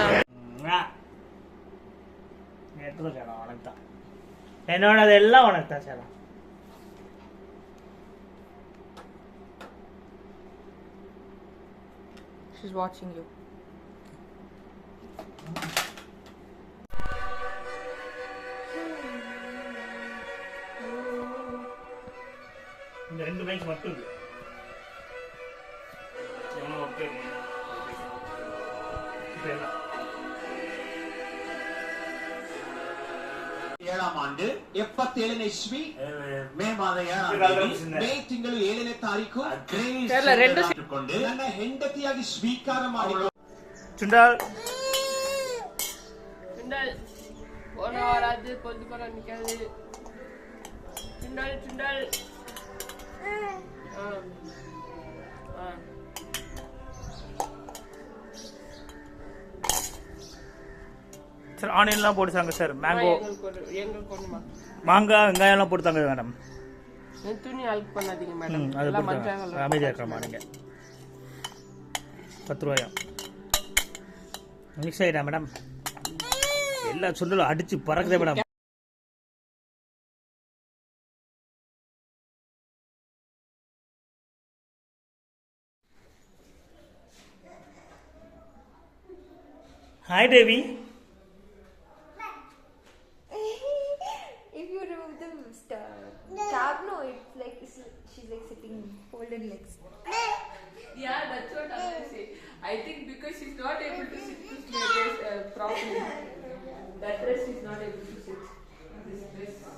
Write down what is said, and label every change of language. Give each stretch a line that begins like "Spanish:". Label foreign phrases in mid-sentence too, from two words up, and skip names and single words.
Tamil: எடுத்துக்கோ சேலம், உனக்கு தான். என்னோடது எல்லாம் உனக்கு தான் சேலம்.
English: She's watching you.
Tamil: இந்த 2 பைக் மட்டும் இருக்கு. ஏழாம் ஆண்டு
Kannada: 77 ಇಸ್ವಿ ಮೇ ಮಾದ 7 ಮೇ ತಿಂಗಳು 7ನೇ ತಾರೀಕು ಕೊಂಡು ನನ್ನ ಹೆಂಡತಿಯಾಗಿ ಸ್ವೀಕಾರ ಮಾಡಿಕೊಂಡು ಚುಂಡಾಲ್ ಚುಂಡಾಲ್ ಓನವರಾದ ಪೊಂದುಕೊಂಡು ನಿಕಲಿ ಚುಂಡಾಲ್ ಚುಂಡಾಲ್
Tamil: சார் ஆனியன்லாம் போட்டுட்டாங்க சார். மேங்கோ மாங்காய் வெங்காயம்லாம் போட்டுட்டாங்க மேடம். துணி அழுக்கு பண்ணாதீங்க மேடம். அது போட்டு அமைதியாக இருக்கிறமா நீங்கள். 10 ரூபாயா மிக்ஸ் ஆகிட்டா மேடம். எல்லா சுண்டலும் அடித்து பறக்குதே மேடம். ஹாய் தேவி.
English: If you remove the tab, no, it's like she's like sitting folded legs. Yeah, that's what I was saying. I think because she's not able to sit this dress properly. That dress she's not able to sit. This dress.